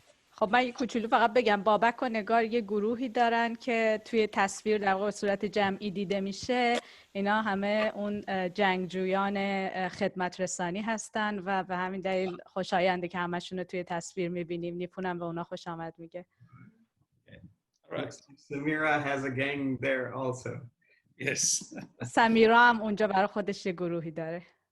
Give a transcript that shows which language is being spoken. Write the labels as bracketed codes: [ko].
[fa] خب من یه کوچولو فقط بگم، بابک و نگار یه گروهی دارن که توی تصویر در واقع صورت جمعی دیده میشه. اینا همه اون جنگجویان خدمت رسانی هستن و به همین دلیل خوشاینده که همشون رو توی تصویر میبینیم. نیپونم به اونا خوش آمد میگه. [en] Samira has a gang there also. Yes. [fa] سمیرا هم اونجا برای خودش یه گروهی داره.